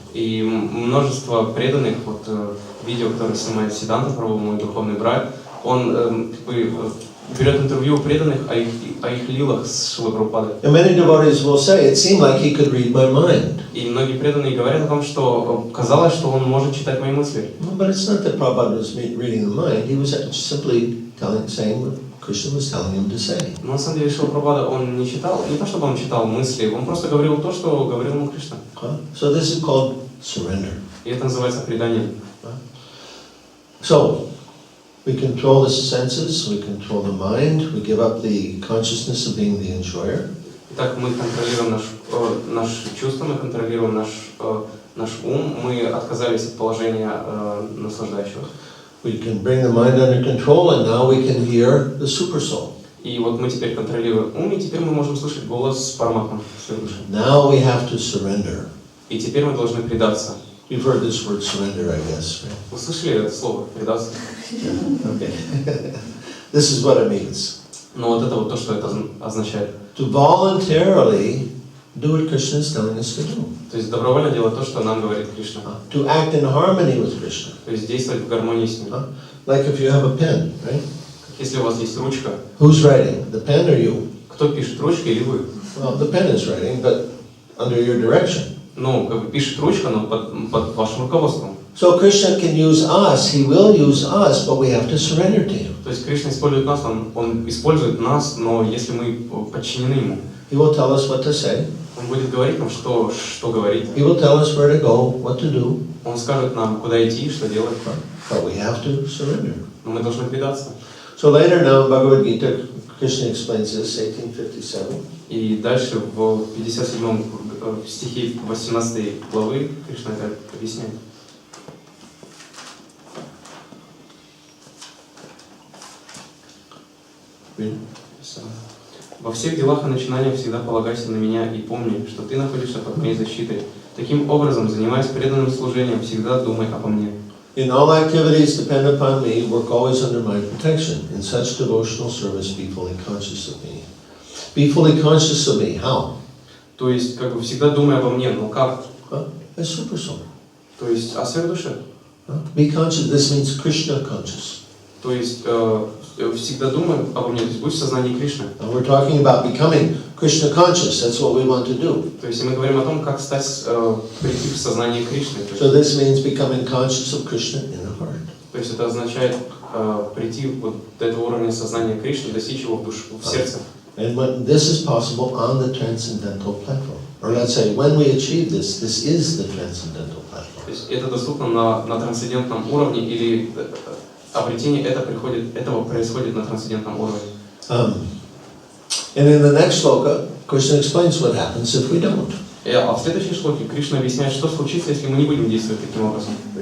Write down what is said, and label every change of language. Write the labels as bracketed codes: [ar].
[ru] И множество преданных, вот видео, которые снимает Сиддханта Прабху, мой духовный брат, он берет интервью у преданных о их лилах с Шрилой Прабхупадой. [en] And many devotees will say, it seemed like he could read my mind. [ru] И многие преданные говорят о том, что казалось, что он может читать мои мысли. [en] But it's not that Prabhupada was reading the mind, he was simply saying what Krishna was telling him to say. [ru] Но на самом деле Шрила Прабхупада, он не читал, не то чтобы он читал мысли, он просто говорил то, что говорил ему Кришна. [en] So this is called surrender. [ru] И это называется преданием. [en] So, we control the senses, we control the mind, we give up the consciousness of being the enjoyer. [ru] Итак, мы контролируем наши чувства, мы контролируем наш ум, мы отказались от положения наслаждающего. [en] We can bring the mind under control and now we can hear the super soul. [ru] И вот мы теперь контролируем ум, и теперь мы можем слышать голос Параматмы в своей душе. [en] Now we have to surrender. [ru] И теперь мы должны предаться. [en] You've heard this word surrender, I guess, right? [ru] Вы слышали это слово «предаться»? [en] Okay. This is what it means. [ru] Но вот это вот то, что это означает. [en] To voluntarily do what Krishna is telling us to do. [ru] То есть добровольно делать то, что нам говорит Кришна. [en] To act in harmony with Krishna. [ru] То есть действовать в гармонии с ним. [en] Like if you have a pen, right? [ru] Если у вас есть ручка, [en] Who's writing, the pen or you? [ru] кто пишет, ручка или вы? [en] Well, the pen is writing, but under your direction. [ru] Ну, как бы пишет ручка, но под вашим руководством. [en] So Krishna can use us, he will use us, but we have to surrender to him. [ru] То есть Кришна использует нас, он использует нас, но если мы подчинены ему, [en] He will tell us what to say. [ru] он будет говорить нам, что говорить. [en] He will tell us where to go, what to do. [ru] Он скажет нам, куда идти, что делать. [en] But we have to surrender. [ru] Но мы должны предаться. [en] So later now in Bhagavad-Gita, Krishna explains this, 1857. [ru] И дальше в 57 стихе 18 главы Кришна это объясняет. Во всех делах и начинаниях всегда полагайся на меня и помни, что ты находишься под моей защитой. Таким образом, занимаясь преданным служением, всегда думай обо мне. [en] In all activities depend upon me, work always under my protection. In such devotional service, be fully conscious of me. Be fully conscious of me. How? [ru] То есть, как бы всегда думай обо мне, но как? [en] As super soul. [ru] То есть, о своей душе. [en] Be conscious. This means Krishna conscious. [ru] То есть, всегда думай обо мне, то есть будь в сознании Кришны. [en] And we're talking about becoming Krishna conscious. That's what we want to do. [ru] То есть, мы говорим о том, как стать, прийти в сознание Кришны. [en] So this means becoming conscious of Krishna in the heart. [ru] То есть, это означает прийти вот до этого уровня сознания Кришны, достичь его в душу, в сердце. [en] And when this is possible on the transcendental platform. Or let's say, when we achieve this, this is the transcendental platform. [ru] То есть, это доступно на трансцендентном уровне, или обретение этого происходит на трансцендентном уровне. [en] And in the next sloka, Krishna explains what happens if we don't. [ru] А в следующей шлоке Кришна объясняет, что случится, если мы не будем действовать таким образом.